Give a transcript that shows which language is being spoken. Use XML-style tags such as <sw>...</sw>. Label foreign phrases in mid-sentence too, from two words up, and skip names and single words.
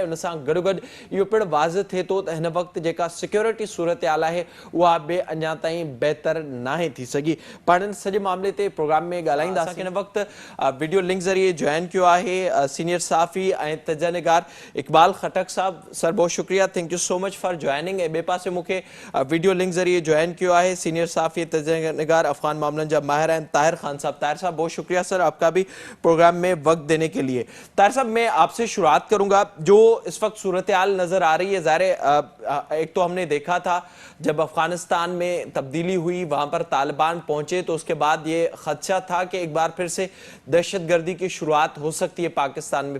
<sd>उन सां गॾोगॾु इहो पिणु वाज़िह थिए थो त हिन वक़्तु जेका सिक्योरिटी सूरत हाल आहे उहा बि अञा ताईं बहितर नाहे थी सघी। पाण इन सॼे मामले ते प्रोग्राम में ॻाल्हाईंदासीं। हिन वक़्तु</sd> <en>video link</en> <sd>ज़रिए जॉइन कयो आहे सीनियर सहाफ़ी ऐं तजनिगार इक़बाल खटक साहब।</sd> <ur>سر، بہت شکریہ,</ur> <en>Thank you so much for joining.</en> <sd>ऐं ॿिए पासे मूंखे</sd> <en>video link</en> <ur>ذریعے جوائن کیا ہے سینیئر صحافی تجزیہ نگار افغان معاملوں جب ماہر ہیں طاہر خان صاحب. طاہر صاحب، بہت شکریہ سر آپ کا بھی پروگرام میں وقت دینے کے لیے. طاہر صاحب، میں آپ سے شروعات کروں گا۔ جو اس وقت صورت حال نظر آ رہی ہے، ظاہر ایک تو ہم نے دیکھا تھا جب افغانستان میں تبدیلی ہوئی، وہاں پر طالبان پہنچے، تو اس کے بعد یہ خدشہ تھا کہ ایک بار پھر سے دہشت گردی کی شروعات ہو سکتی ہے پاکستان میں.</ur>